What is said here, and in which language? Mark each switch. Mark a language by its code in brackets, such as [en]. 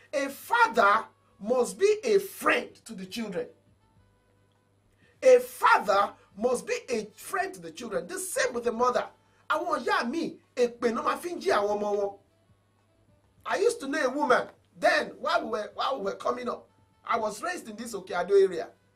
[en] A father must be a friend to the children. A father must be a friend to the children. The same with the mother. [yo] Àwọn ìyá mi, èpè náà máa fi ń jí àwọn ọmọ wọn. [en] I used to know a woman then while we were coming up. I was raised in this Okeado area.